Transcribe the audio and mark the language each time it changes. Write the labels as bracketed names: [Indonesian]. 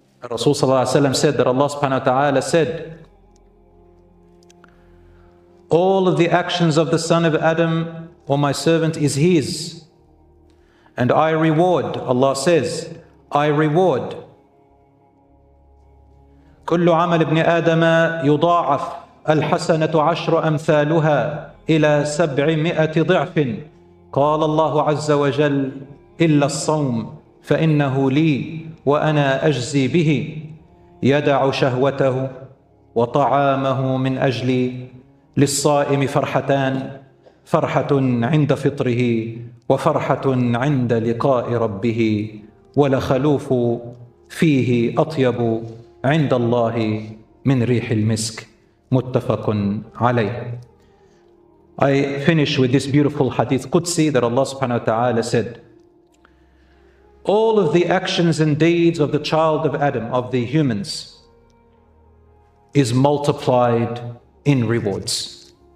[English] Rasul sallallahu alaihi wasallam said that Allah subhanahu wa ta'ala said, all of the actions of the son of Adam or my servant is his, and I reward. Allah says, I reward. [Arabic] كل عمل ابن آدم يضاعف الحسنة عشر أمثالها إلى 700 ضعف. قال الله عز وجل إلا الصوم فإنه لي وأنا أجزي به يدع شهوته وطعامه من أجلي للصائم فرحتان فرحة عند فطره وفرحة عند لقاء ربه ولخلوف فيه أطيب عند الله من ريح المسك متفق عليه. [English] I finish with this beautiful hadith Qudsi that Allah subhanahu wa ta'ala said, all of the actions and deeds of the child of Adam, of the humans, is multiplied in rewards.